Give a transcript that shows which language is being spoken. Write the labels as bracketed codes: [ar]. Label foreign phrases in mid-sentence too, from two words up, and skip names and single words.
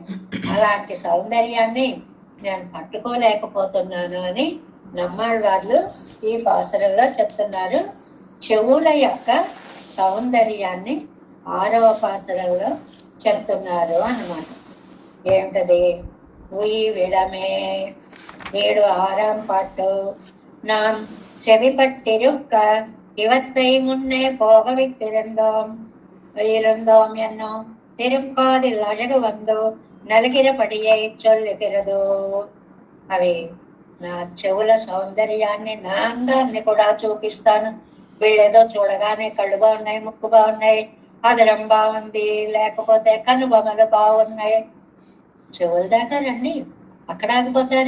[te] అలాంటి సౌందర్యాన్ని నేను తట్టుకోలేకపోతున్నాను అని నమ్మాళ్ళ వాళ్ళు ఈ పాసరంలో చెప్తున్నారు. చెవుల యొక్క సౌందర్యాన్ని 6వ పాసరంలో చెప్తున్నారు అన్నమాట. ఏమిటది? [ta] உய்யவிடமே [te] 7 பாட்டு. [ta] நாம் செவிப்பட்டிருக்க இவத்தை முன்னே போக விட்டிருந்தோம் என்னும் திருக்காதில் அழகு வந்தோ நலிகிறபடியைச் சொல்லுகிறது. [te] అవి నా చెవుల సౌందర్యాన్ని, నా అందాన్ని కూడా చూపిస్తాను. వీళ్ళేదో చూడగానే కళ్ళు బాగున్నాయి, ముక్కు బాగున్నాయి, అదరం బాగుంది, లేకపోతే కనుబొమ్మలు బాగున్నాయి, చెవుల దాకా రండి, అక్కడ ఆగిపోతారే.